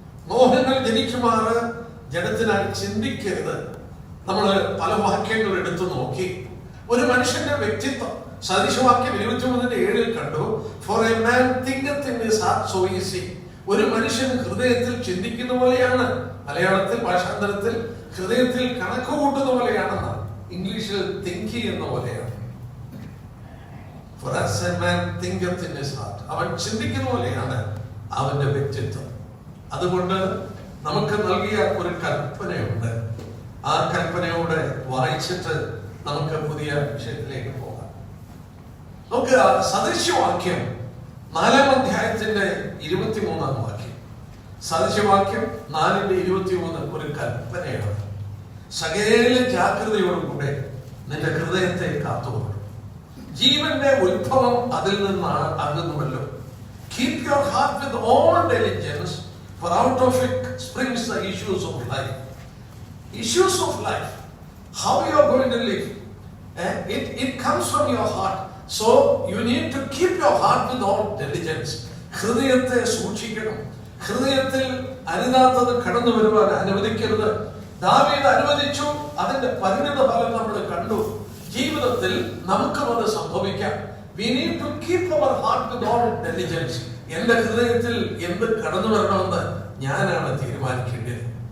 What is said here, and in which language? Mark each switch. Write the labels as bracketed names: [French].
[Malayalam] മോഹങ്ങൾ ജനിക്കുമാറ് ജഡത്തിനായി ചിന്തിക്കരുത്. നമ്മൾ പല വാക്യങ്ങൾ എടുത്തു നോക്കി. ഒരു മനുഷ്യന്റെ വ്യക്തിത്വം സദൃശവാക്യം 23:7 കണ്ടു. [English] For a man thinketh in his heart so is he. [Malayalam] ഒരു മനുഷ്യൻ ഹൃദയത്തിൽ ചിന്തിക്കുന്ന പോലെയാണ്. മലയാളത്തിൽ ഭാഷാന്തരത്തിൽ ഹൃദയത്തിൽ കണക്ക് കൂട്ടുന്ന പോലെയാണെന്ന്, ഇംഗ്ലീഷിൽ തിങ്ക് എന്ന പോലെയാണ്. [English] For as a man thinketh in his heart, [Malayalam] അവൻ ചിന്തിക്കുന്ന പോലെയാണ് അവന്റെ വ്യക്തിത്വം. അതുകൊണ്ട് നമുക്ക് നൽകിയ ഒരു കൽപ്പനയുണ്ട്. ആ കൽപ്പനയോടെ വായിച്ചിട്ട് നമുക്ക് പുതിയ വിഷയത്തിലേക്ക് പോകാം. നമുക്ക് സദൃശവാക്യം 4-ാം അധ്യായത്തിന്റെ 23-ാം വാക്യം. സദൃശവാക്യം 4:23 ഒരു കൽപ്പനയാണ്. സകല ജാഗ്രതയോടുകൂടെ നിന്റെ ഹൃദയത്തെ കാത്തുകൊള്ളും. ജീവന്റെ ഉത്ഭവം അതിൽ നിന്നാണ് ആകുന്നുവല്ലോ. [English] Keep your heart with all diligence, for out of it springs the issues of life. Issues of life. How you are going to live? It comes from your heart. So you need to keep your heart with all diligence. [Malayalam] ഹൃദയത്തെ സൂക്ഷിക്കണം. ഹൃദയത്തിൽ അരുതാത്തത് കടന്നു വരുവാൻ അനുവദിക്കരുത്. ദാവീദ് അനുവദിച്ചു. അതിന്റെ പരിണിത ഫലം നമ്മൾ കണ്ടു. ജീവിതത്തിൽ നമുക്കും അത് സംഭവിക്കാം. [English] We need to keep our heart with all diligence. [Malayalam] എന്റെ ഹൃദയത്തിൽ എന്ത് കടന്നു വരണമെന്ന് ഞാനാണ് തീരുമാനിക്കേണ്ടത്.